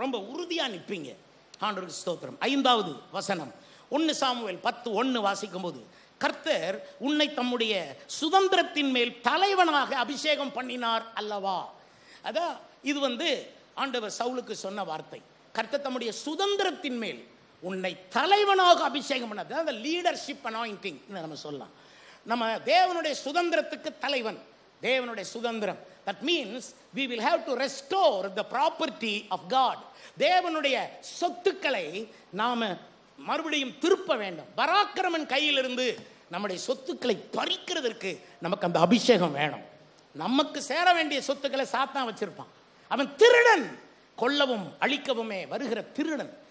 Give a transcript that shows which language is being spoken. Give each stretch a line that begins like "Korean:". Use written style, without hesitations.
Tamil: ரொம்ப உறுதியாக நிற்பீங்க. ஆண்டவருக்கு ஸ்தோத்திரம். 5வது வசனம் 1 சாமுவேல் 10:1 வாசிக்கும் போது, கர்த்தர் உன்னை தம்முடைய சுதந்திரத்தின் மேல் தலைவனாக அபிஷேகம் பண்ணினார் அல்லவா. அதான் இது ஆண்டவர் சவுலுக்கு சொன்ன வார்த்தை. கர்த்தர் தம்முடைய சுதந்திரத்தின் மேல் உன்னை தலைவனாக அபிஷேகம் பண்ணது. அந்த லீடர்ஷிப் அனாயிண்டிங் நம்ம சொல்லலாம். நம்ம தேவனுடைய சுதந்திரத்துக்கு தலைவன். தேவனுடைய சுதந்திரம்.
English: That means we will have to restore the property of God.
Tamil: தேவனுடைய சொத்துக்களை நாம மறுபடியும் திருப்ப வேண்டும். பராக்கிரமன் கையிலிருந்து நம்முடைய சொத்துக்களை பறிக்கிறதற்கு நமக்கு அந்த அபிஷேகம் வேணும். நமக்கு சேர வேண்டிய சொத்துக்களை சாத்தான் வச்சிருப்பான். அவன் திருடன், கொல்லவும் அழிக்கவுமே வருகிற திருடன்.